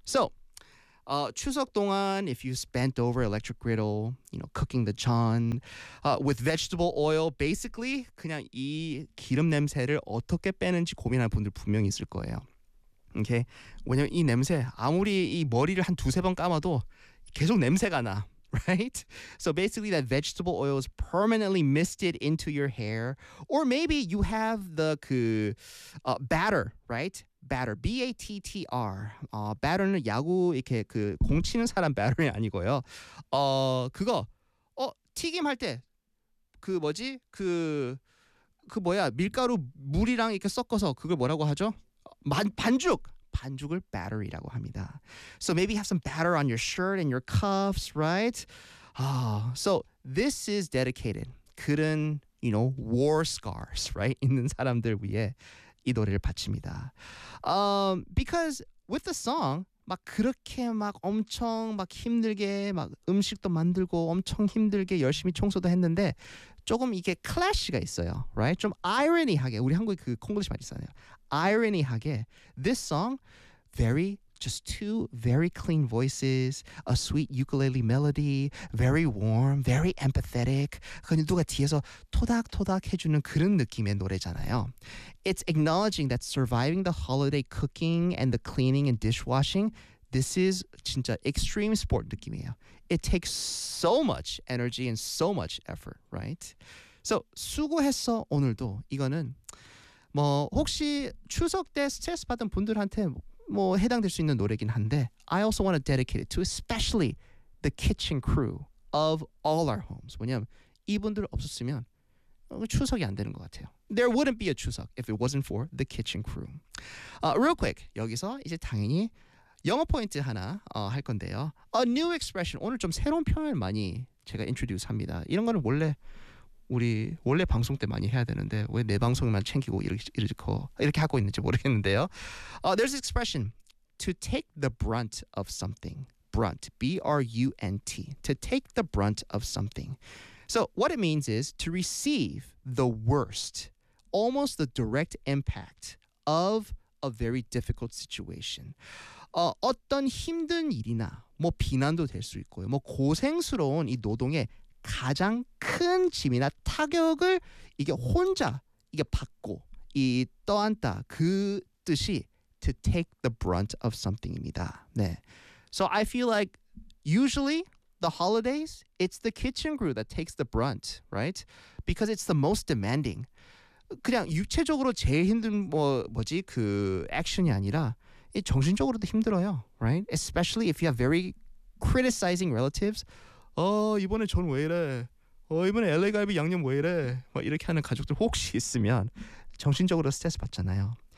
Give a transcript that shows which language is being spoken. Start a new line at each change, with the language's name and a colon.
English: So,
Korean: 추석 동안,
English: if you spent over electric griddle, you know, cooking the chon, with vegetable oil, basically,
Korean: 그냥 이 기름 냄새를 어떻게 빼는지 고민하는 분들 분명히 있을 거예요.
English: Okay?
Korean: 왜냐면 이 냄새, 아무리 이 머리를 한 두세 번 감아도 계속 냄새가 나.
English: right? So basically that vegetable oil is permanently misted into your hair. Or maybe you have the batter, right? Batter, B-A-T-T-R.
Korean: Batter는 야구 이렇게 그 공 치는 사람 batter이 아니고요. 그거, 튀김할 때 그 뭐지? 그 뭐야? 밀가루 물이랑 이렇게 섞어서 그걸 뭐라고 하죠? 반죽! 반죽을 battery라고 합니다.
English: So maybe have some batter on your shirt and your cuffs, right? So this is dedicated. 그런, you know, war scars, right?
Korean: 있는 사람들 위해 이 노래를 바칩니다.
English: Because with the song,
Korean: 막 그렇게 막 엄청 막 힘들게 막 음식도 만들고 엄청 힘들게 열심히 청소도 했는데 조금 이게 클래시가 있어요, right? 좀 irony하게 우리 한국에 그 콩글리시 많이 쓰잖아요.
English: irony하게 this song very just two very clean voices, a sweet ukulele melody, very warm, very empathetic.
Korean: 그냥 누가 뒤에서 토닥토닥 해주는 그런 느낌의 노래잖아요.
English: It's acknowledging that surviving the holiday cooking and the cleaning and dishwashing, this is 진짜 extreme sport
Korean: 느낌이에요.
English: It takes so much energy and so much effort, right?
Korean: So 수고했어 오늘도 이거는 뭐 혹시 추석 때 스트레스 받은 분들한테 뭐 해당될 수 있는 노래긴 한데
English: I also want to dedicate it to especially the kitchen crew of all our homes.
Korean: 왜냐하면 이분들 없었으면 추석이 안 되는 것 같아요.
English: There wouldn't be a 추석 if it wasn't for the kitchen crew. Real quick,
Korean: 여기서 이제 당연히 영어 포인트 하나 할 건데요.
English: A new expression.
Korean: 오늘 좀 새로운 표현을 많이 제가 introduce 합니다. 이런 거는 원래 우리 원래 방송 때 많이 해야 되는데 왜 내 방송만 챙기고 이렇게 하고 있는지 모르겠는데요.
English: There's an expression to take the brunt of something. Brunt, B-R-U-N-T. To take the brunt of something. So what it means is to receive the worst, almost the direct impact of a very difficult situation.
Korean: 어떤 힘든 일이나 뭐 비난도 될 수 있고요. 뭐 고생스러운 이 노동에 가장 큰 짐이나 타격을 이게 혼자 이게 받고 이 떠안다 그 뜻이
English: to take the brunt of something
Korean: 입니다. 네.
English: So I feel like usually the holidays it's the kitchen crew that takes the brunt, right? Because it's the most demanding.
Korean: 그냥 육체적으로 제일 힘든 뭐지 그 액션이 아니라 이 정신적으로도 힘들어요, right?
English: Especially if you have very criticizing relatives.
Korean: 이번에 전 왜 이래? 이번에 LA 갈비 양념 왜 이래? 막 이렇게 하는 가족들 혹시 있으면 정신적으로 스트레스 받잖아요.